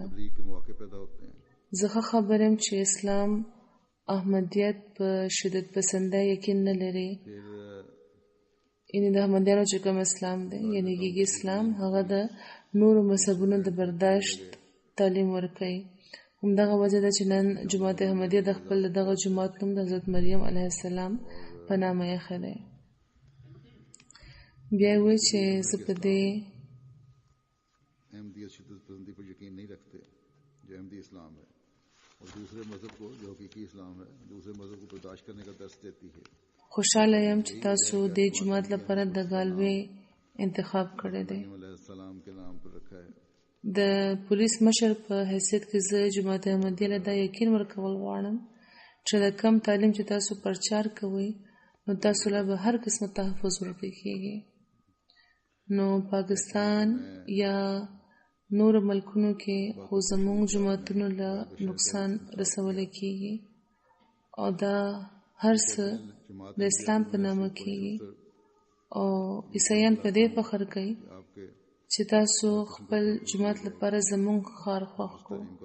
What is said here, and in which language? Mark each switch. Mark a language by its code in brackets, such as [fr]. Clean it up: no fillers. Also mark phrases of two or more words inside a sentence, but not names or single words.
[ps] زه ښه خبر یم چې اسلام احمدیت په شدت پسندۍ یقین نه لري، یعنی د احمدیانو چې کوم اسلام دی یعنی ګیګي اسلام هغه د نورو مذهبونو د برداشت تعلیم ورکوي. همدغه وجه ده چې نن جماعت احمدیه د خپل دغه جماعت نوم د حضرت مریم علیه السلام په نامه ایښی دی. بیا یې وویل چې زه په دې [ur] احمدیت شدت پسندی پر یقین نہیں رکھتے جو احمدی اسلام ہے اور دوسرے مذہب کو جو حقیقی اسلام ہے دوسرے مذہب کو برداشت کرنے کا درس دیتی ہے. [ps] خوشاله یم چې تاسو د جماعت لپاره د غالوي انتخاب کړی دی. [ur] السلام کے نام پر رکھا ہے. [ps] د پولیس مشر په حیثیت کې زه جماعت احمدیه له دا یقین ورکول غواړم چې د کم تعلیم چې تاسو پرچار کوئ نو تاسو له به هر قسمه تحفظ ورکړي کېږي. نو پاکستان یا نور ملکونو کې خو زموږ جماعتونو له نقصان رسولی کېږي او دا هر څه د اسلام په نامه کېږي او عیسایان په دې فخر کوي چې تاسو خپل جماعت لپاره زموږ ښار خوښ کړو.